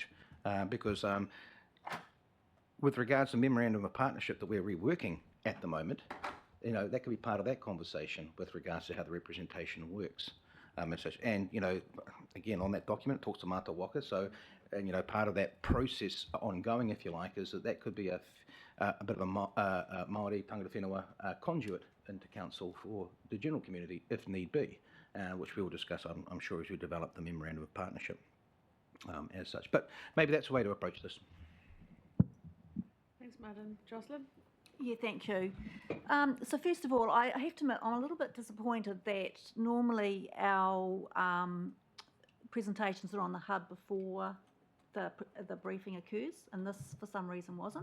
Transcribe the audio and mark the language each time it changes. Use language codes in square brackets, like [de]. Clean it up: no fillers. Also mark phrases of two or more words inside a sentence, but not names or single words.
[en] Because with regards to the memorandum of partnership that we're reworking at the moment, you know, that could be part of that conversation with regards to how the representation works. And such. And, you know, again, on that document, it talks to [mi] Mata Waka. [en] So, and, you know, part of that process ongoing, if you like, is that could be a bit of a Māori [mi] tangata whenua [en] conduit into council for the general community, if need be, which we will discuss, I'm sure, as we develop the memorandum of partnership. As such, but maybe that's a way to approach this. Thanks, Martin. Jocelyn? Yeah, thank you. So first of all, I have to admit I'm a little bit disappointed that normally our presentations are on the hub before the briefing occurs, and this for some reason wasn't.